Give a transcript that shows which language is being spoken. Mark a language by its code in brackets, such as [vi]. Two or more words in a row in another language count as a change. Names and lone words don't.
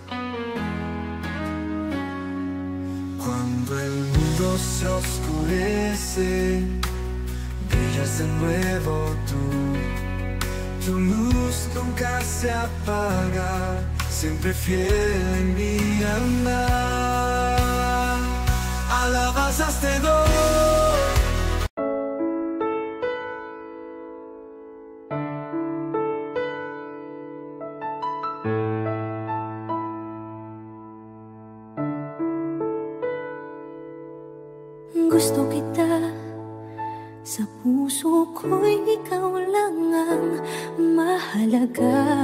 [es] Cuando el mundo se oscurece, brillas de nuevo tú. Tu luz nunca se apaga, siempre fiel en mi andar. Alabanzas te doy. [tl] Gusto kita, sa puso ko'y ikaw lang ang mahalaga.